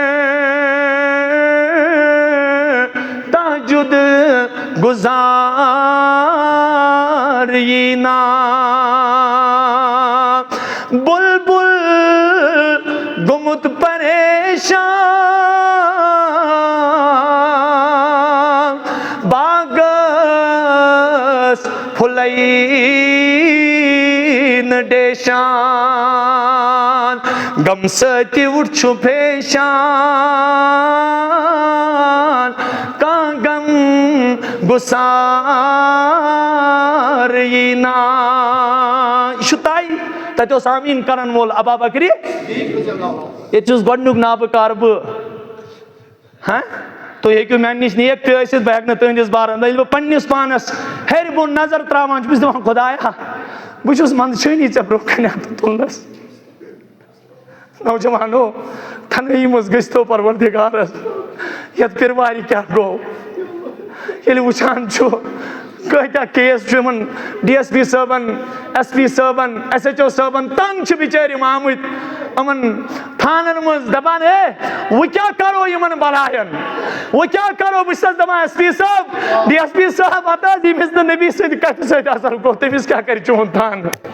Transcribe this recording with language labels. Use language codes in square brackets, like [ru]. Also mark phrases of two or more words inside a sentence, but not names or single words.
[ks] تہجُد گُزار ییٖنا بُلبُل گوٚمُت پریشان باغس پھُلے نہٕ ڈیشان غم ستی وچھو پیشان کان غم گسار ینا یہ تائی تتہ اس آمین کرن وول ابا بکری یہ چیز گۄڈنیُک نابہٕ کار بہٕ ہاں تُہۍ ہیٚکِو میٛانہِ نِش نیک تہِ ٲسِتھ بہٕ ہٮ۪کہٕ نہٕ تُہٕنٛدِس بارس ییٚلہِ بہٕ پنٛنِس پانس ہیٚرِ بۄن نظر ترٛاوان چھُس بہٕ چھُس دپان خۄدایا بہٕ چھُس منٛدچھٲنی ژےٚ برٛونٛہہ کَنہِ اَتھٕ تُلنس نوجوانو تنہٲیی منٛز گٔژھۍتو پروردگارس یتھ پِروارِ کیٛاہ گوٚو ییٚلہِ وٕچھان چھُ کۭتیاہ کیس چھُ یِمن ڈی ایس پی صٲبن ایس پی صٲبن ایس ایچ او صٲبن تنگ چھِ بِچٲرۍ یِم آمٕتۍ یِمن تھانن منٛز دپان ہے وۄنۍ کیٛاہ کرو یِمن بلاین وۄنۍ کیٛاہ کرو بہٕ چھسس دپان ایس پی صٲب ڈی ایس پی صٲب ہتہٕ حظ ییٚمِس نہٕ نبی سٕنٛدِ کتھِ سۭتۍ اثر گوٚو تٔمِس کیٛاہ کرِ چون تھانہٕ